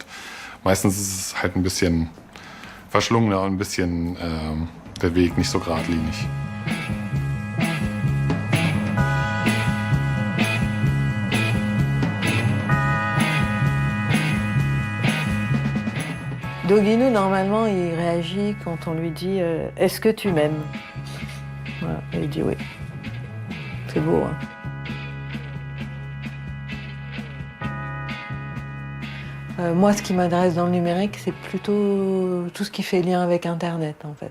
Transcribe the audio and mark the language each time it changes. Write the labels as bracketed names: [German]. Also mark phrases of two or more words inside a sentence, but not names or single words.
[German] Meistens ist es halt ein bisschen verschlungener und ein bisschen der Weg nicht so geradlinig. [French] Doguinou, normalement, il réagit quand on lui dit « Est-ce que tu m'aimes ?» Voilà, et il dit oui. C'est beau, hein. Moi, ce qui m'intéresse dans le numérique, c'est plutôt tout ce qui fait lien avec Internet, en fait.